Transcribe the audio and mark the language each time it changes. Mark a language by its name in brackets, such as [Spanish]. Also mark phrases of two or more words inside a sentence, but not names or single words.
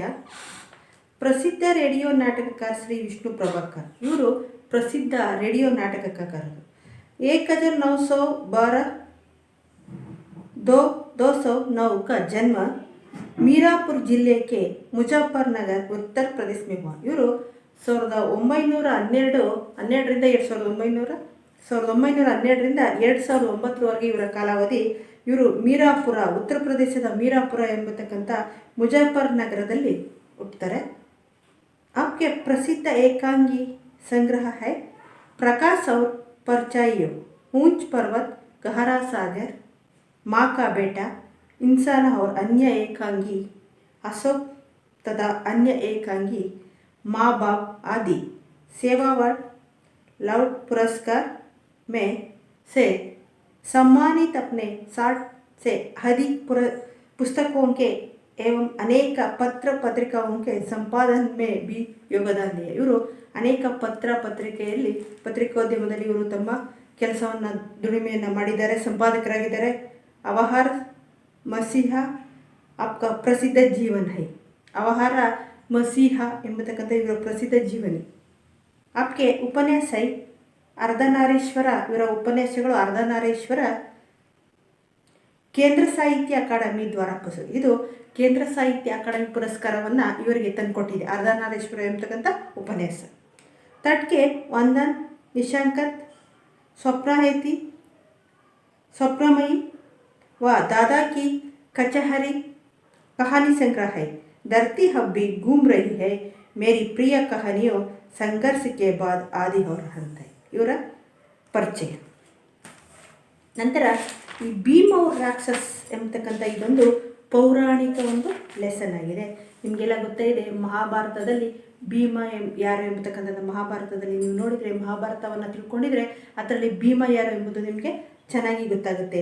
[Kannada] ಪ್ರಸಿದ್ಧ ರೇಡಿಯೋ ನಾಟಕಕಾರ ಶ್ರೀ ವಿಷ್ಣು ಪ್ರಭಾಕರ್ ಇವರು ಪ್ರಸಿದ್ಧ ರೇಡಿಯೋ ನಾಟಕಕಾರರು. [Hindi] 1912 का जन्म मीरापुर जिले के मुजफ्फरनगर उत्तर प्रदेश में हुआ. [Kannada] ಇವರು 1912ರಿಂದ 2009ವರೆಗೆ ಇವರ ಕಾಲಾವಧಿ. ಇವರು ಮೀರಾಪುರ, ಉತ್ತರ ಪ್ರದೇಶದ ಮೀರಾಪುರ ಎಂಬತಕ್ಕಂಥ ಮುಜಫರ್ ನಗರದಲ್ಲಿ ಹುಟ್ಟುತ್ತಾರೆ. [Hindi] आपके प्रसिद्ध एकांगी संग्रह है प्रकाश और परछाइयों, ऊंच पर्वत, गहरा सागर, माँ का बेटा, इंसान और अन्य एकांगी, अशोक तथा अन्य एकांगी, माँ बाप आदि, सेवावर्ड, लाउड पुरस्कार में से सम्मानित अपने 60 से अधिक पुस्तकों के एवं अनेक पत्र पत्रिकाओं के संपादन में भी योगदान दिए. [Kannada] ಇವರು ಅನೇಕ ಪತ್ರಿಕೆಯಲ್ಲಿ ಪತ್ರಿಕೋದ್ಯಮದಲ್ಲಿ ಇವರು ತಮ್ಮ ಕೆಲಸವನ್ನು ದುಡಿಮೆಯನ್ನು ಮಾಡಿದ್ದಾರೆ, ಸಂಪಾದಕರಾಗಿದ್ದಾರೆ. ಅವಹಾರ ಮಸೀಹ [Hindi] आपका प्रसिद्ध जीवन है, [Kannada] ಅವಹಾರ ಮಸೀಹ ಎಂಬತಕ್ಕಂಥ ಇವರ ಪ್ರಸಿದ್ಧ ಜೀವನಿ. [Hindi] आपके उपन्यास है [Kannada] ಅರ್ಧನಾರೀಶ್ವರ, ಇವರ ಉಪನ್ಯಾಸಗಳು ಅರ್ಧನಾರೀಶ್ವರ ಕೇಂದ್ರ ಸಾಹಿತ್ಯ ಅಕಾಡೆಮಿ ದ್ವಾರ ಪುರಸ್ಕೃತ. ಇದು ಕೇಂದ್ರ ಸಾಹಿತ್ಯ ಅಕಾಡೆಮಿ ಪುರಸ್ಕಾರವನ್ನು ಇವರಿಗೆ ತಂದುಕೊಟ್ಟಿದೆ ಅರ್ಧನಾರೀಶ್ವರ ಎಂಬತಕ್ಕಂಥ ಉಪನ್ಯಾಸ. [Hindi] ತಟ್ಕೆ ವಂದನ್, ನಿಶಾಂಕತ್, ಸ್ವಪ್ನಹೇತಿ, ಸ್ವಪ್ನಮಯಿ व दादा की कचहरी कहानी संग्रह है. धरती अब भी घूम रही है, मेरी प्रिय कहानियों संघर्ष के बाद आदि हो रहा है. [Kannada] ಇವರ ಪರಿಚಯ. ನಂತರ ಈ ಭೀಮ್ ಔರ್ ರಾಕ್ಷಸ್ ಎಂಬತಕ್ಕಂಥ ಇದೊಂದು ಪೌರಾಣಿಕ ಒಂದು ಲೆಸನ್ ಆಗಿದೆ. ನಿಮಗೆಲ್ಲ ಗೊತ್ತಾಗಿದೆ, ಮಹಾಭಾರತದಲ್ಲಿ ಭೀಮ ಯಾರು ಎಂಬತಕ್ಕಂಥದ್ದು ಮಹಾಭಾರತದಲ್ಲಿ ನೀವು ನೋಡಿದರೆ, ಮಹಾಭಾರತವನ್ನು ತಿಳ್ಕೊಂಡಿದ್ರೆ ಅದರಲ್ಲಿ ಭೀಮ ಯಾರು ಎಂಬುದು ನಿಮಗೆ ಚೆನ್ನಾಗಿ ಗೊತ್ತಾಗುತ್ತೆ.